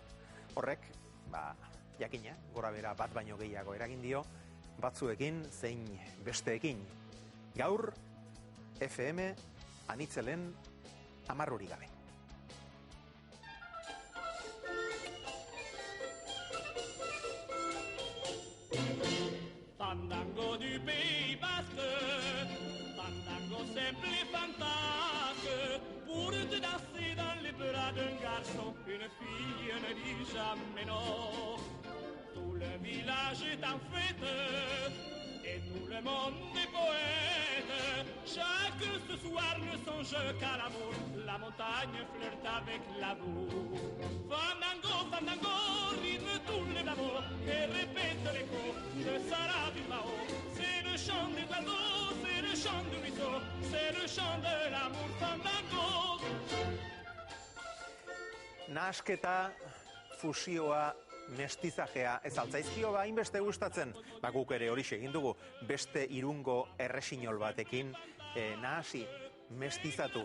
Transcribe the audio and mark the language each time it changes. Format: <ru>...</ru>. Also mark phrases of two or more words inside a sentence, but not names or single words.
<eu>Horrek, jakina, gora bera bat baino gehiago eragin dio, batzuekin zein besteekin. Gaur, FM, Anitzelen, 10 gabe.</eu> <fr>Fandango du Pays Basque, fandango simple et fantasque, pour te danser dans les bras d'un garçon, une fille ne dit jamais non. Tout le village est en fête, et tout le monde est poète. Chacun ce soir ne songe qu'à l'amour, la montagne flirte avec l'amour. Fandango, fandango, rythme tous les blabos, et répète l'écho de Sarah Bilbao. C'est le chant des oiseaux, c'est le chant du ruisseau, c'est le chant de l'amour, fandango.</fr> <eu>Nahasketa, fusioa, mestizajea, ez altzaizkio hainbeste gustatzen, guk ere horixe egin dugu, beste irungo erresinol batekin nahasi, mestizatu.</eu>